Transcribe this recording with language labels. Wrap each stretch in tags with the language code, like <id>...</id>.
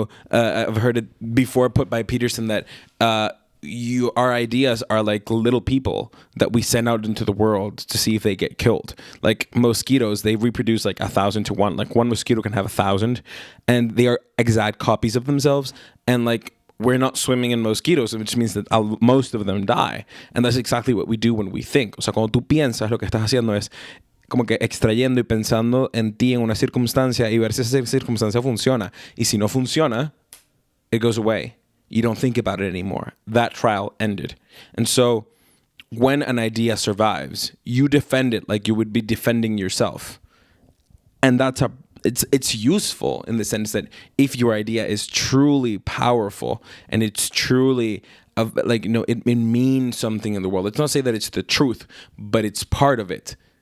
<en>I've heard it before put by Peterson that our ideas are like little people that we send out into the world to see if they get killed. Like mosquitoes, they reproduce like 1,000 to 1. Like one mosquito can have 1,000, and they are exact copies of themselves. And like we're not swimming in mosquitoes, which means that most of them die. And that's exactly what we do when we think.</en> <es>O sea, cuando tú piensas, lo que estás haciendo es como que extrayendo y pensando en ti en una circunstancia y ver si esa circunstancia funciona. Y si no funciona,</es> <en>it goes away. You don't think about it anymore. That trial ended. And so when an idea survives, you defend it like you would be defending yourself. And it's useful in the sense that if your idea is truly powerful and it's truly it means something in the world. Let's not say that it's the truth, but it's part of it.</en>